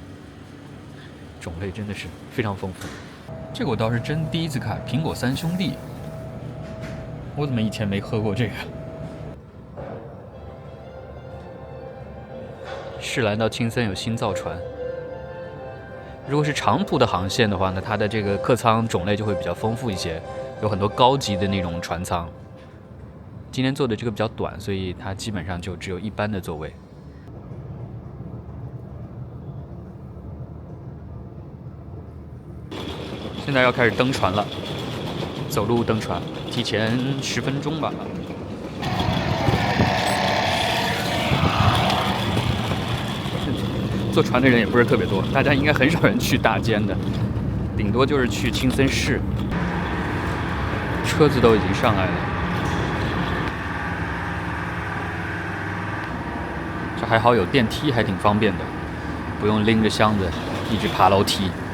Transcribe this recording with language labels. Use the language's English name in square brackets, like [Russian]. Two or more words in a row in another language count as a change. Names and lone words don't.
[Chinese] 種類真的是非常豐富，這個我倒是真第一次看，蘋果3兄弟，我怎麼以前沒喝過這個？士蘭到青森有新造船，如果是長途的航線的話呢，它的這個客艙種類就會比較豐富一些，有很多高級的那種船艙。今天坐的這個比较短，所以它基本上就只有一般的座位。現在要開始登船了，走路登船，提前10分鐘吧。坐船的人也不是特別多，大家應該很少人去大間的，頂多就是去青森市。車子都已經上來了，這還好有電梯，還挺方便的，不用拎着箱子一直爬樓梯。